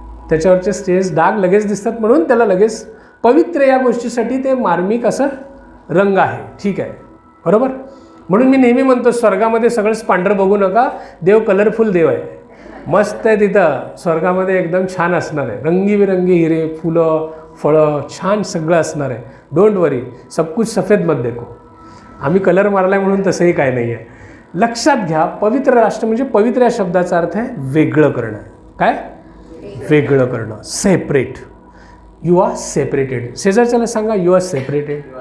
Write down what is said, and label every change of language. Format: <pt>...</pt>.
<mr>त्याच्यावरचे स्टेज डाग लगेच दिसतात म्हणून त्याला लगेच पवित्र या गोष्टीसाठी ते मार्मिक असं रंग आहे. ठीक आहे, बरोबर. म्हणून मी नेहमी म्हणतो, स्वर्गामध्ये सगळंच पांढरं बघू नका, देव कलरफुल देव आहे, मस्त आहे तिथं. स्वर्गामध्ये एकदम छान असणार आहे, रंगीबिरंगी हिरे, फुलं, फळं, छान सगळं असणार आहे.</mr> <en>don't worry,</en> <hi>सब कुछ सफेद मत देखो.</hi> <mr>आम्ही कलर मारला आहे म्हणून तसंही काय नाही आहे. लक्षात घ्या, पवित्र राष्ट्र म्हणजे पवित्र या शब्दाचा अर्थ आहे वेगळं करणं. काय? वेगळं करणं,</mr> <en>Separate. You are separated.</en> <mr>शेजारच्याला सांगा,</mr> <en>You are separated.</en>